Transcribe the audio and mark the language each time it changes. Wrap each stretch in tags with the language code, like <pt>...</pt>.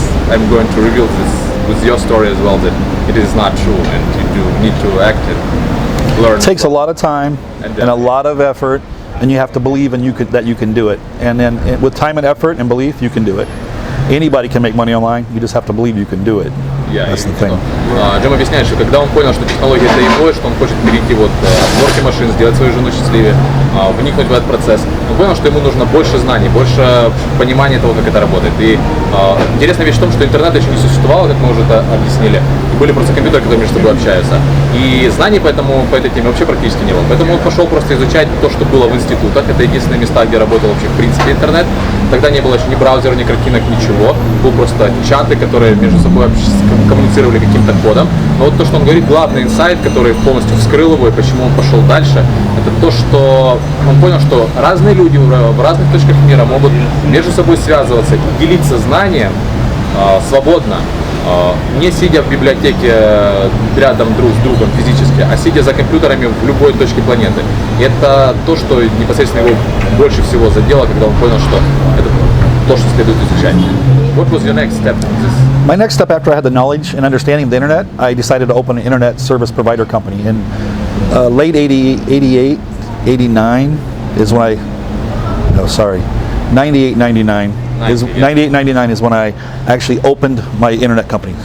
<en>I'm going to reveal this with your story as well, that it is not true, and you do need to act and learn. It takes a lot of time and a lot of effort, and you have to believe that you can do it. And then with time and effort and belief, you can do it. Anybody can make money online. You just have to believe you can do it. That's the thing.</en> <ru>Джим объясняет, что когда он понял, что технология это его, что он хочет перейти вот от сборки машин, сделать свою жену счастливее, вникнуть в этот процесс, он понял, что ему нужно больше знаний, больше понимания того, как это работает. И интересная вещь в том, что интернета еще не существовало, как мы уже это объяснили, и были просто компьютеры, которые между собой общаются. И знаний по этой теме вообще практически не было. Поэтому он пошел просто изучать то, что было в институтах. Это единственные места, где работал вообще в принципе интернет. Тогда не было еще ни браузера, ни картинок, ничего. Был просто чаты, которые между собой коммуницировали каким-то кодом. Но вот то, что он говорит, главный инсайт, который полностью вскрыл его и почему он пошел дальше, это то, что он понял, что разные люди в разных точках мира могут между собой связываться и делиться знанием свободно, не сидя в библиотеке рядом друг с другом физически, а сидя за компьютерами в любой точке планеты. И это то, что непосредственно его больше всего задело, когда он понял, что это то, что следует изучать.</ru> <en>What was your next step? My next step after I had the knowledge and understanding of the internet, I decided to open an internet service provider company. In late 88, 89 is when 98, 99. 98, 99 is when I actually opened my internet company.</en>